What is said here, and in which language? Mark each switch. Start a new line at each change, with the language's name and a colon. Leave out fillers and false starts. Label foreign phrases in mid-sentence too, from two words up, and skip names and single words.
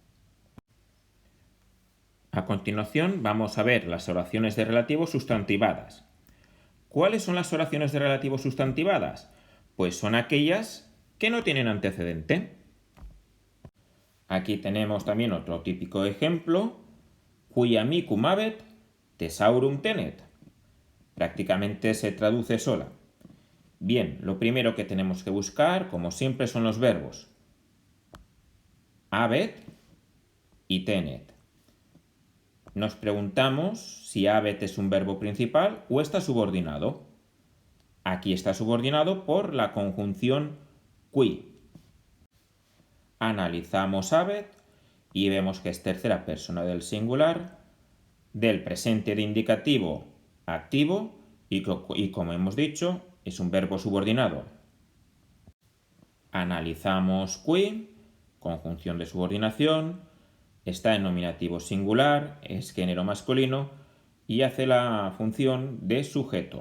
Spanish: A continuación vamos a ver las oraciones de relativo sustantivadas. ¿Cuáles son las oraciones de relativo sustantivadas? Pues son aquellas que no tienen antecedente. Aquí tenemos también otro típico ejemplo,
Latin: qui amicum habet, thesaurum tenet.
Spanish: Prácticamente se traduce sola. Bien, lo primero que tenemos que buscar, como siempre, son los verbos habet y tenet. Nos preguntamos si habet es un verbo principal o está subordinado. Aquí está subordinado por la conjunción qui. Analizamos habet y vemos que es tercera persona del singular, del presente de indicativo activo y como hemos dicho, es un verbo subordinado. Analizamos qui, conjunción de subordinación, está en nominativo singular, es género masculino y hace la función de sujeto.